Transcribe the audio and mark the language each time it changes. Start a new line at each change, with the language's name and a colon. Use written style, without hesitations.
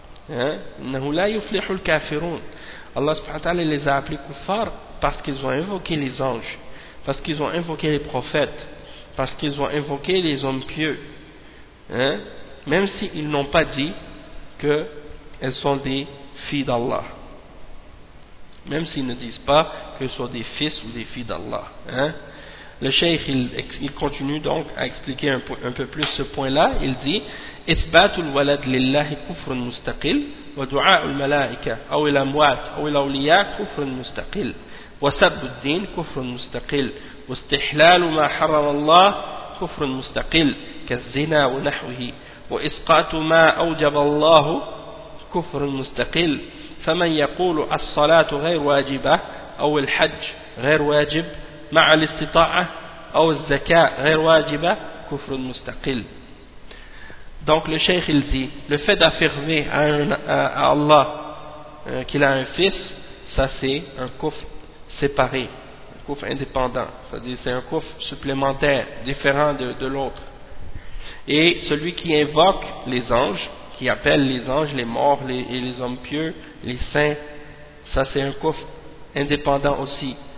Arabic: Innahu la yuflihu al-kafirun.
French: Allah subhanahu wa ta'ala les a appelés kuffar parce qu'ils ont invoqué les anges, parce qu'ils ont invoqué les prophètes, parce qu'ils ont invoqué les hommes pieux, hein, même s'ils n'ont pas dit qu'elles sont des filles d'Allah. Même s'ils ne disent pas qu'elles sont des fils ou des filles d'Allah. Hein. Le cheikh, il continue donc à expliquer un peu plus ce point-là. Il dit:
Arabic: إثبات الولد لله كفر مستقل ودعاء الملائكة أو الأموات أو الأولياء كفر مستقل وسب الدين كفر مستقل واستحلال ما حرم الله كفر مستقل كالزنا ونحوه وإسقاط ما أوجب الله كفر مستقل فمن يقول الصلاة غير واجبة أو الحج غير واجب مع الاستطاعة أو الزكاة غير واجبة كفر مستقل.
French: Donc le cheikh il dit, le fait d'affirmer à Allah qu'il a un fils, ça c'est un kufr séparé, un kufr indépendant, c'est-à-dire c'est un kufr supplémentaire, différent de l'autre. Et celui qui invoque les anges, qui appelle les anges, les morts et les hommes pieux, les saints, ça c'est un kufr indépendant aussi.